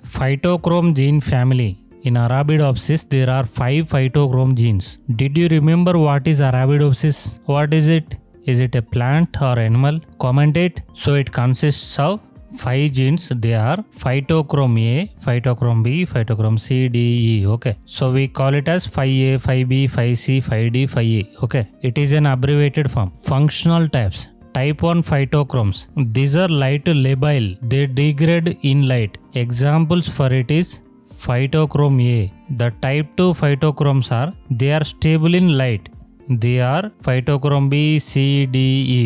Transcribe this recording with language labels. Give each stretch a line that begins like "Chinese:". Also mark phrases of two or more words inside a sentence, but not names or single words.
English: Phytochrome gene family. In Arabidopsis, there are 5 phytochrome genes. Did you remember what is Arabidopsis? What is it? Is it a plant or animal? Comment it. So it consists of 5 genes. They are phytochrome A, phytochrome B, phytochrome C, D, E. Okay. So we call it as phi A, phi B, phi C, phi D, phi A. Okay. It is an abbreviated form. Functional types. Type 1 phytochromes. These are light labile. They degrade in light. Examples for it is phytochrome A. The type 2 phytochromes are, they are stable in light. They are phytochrome B, C, D, E.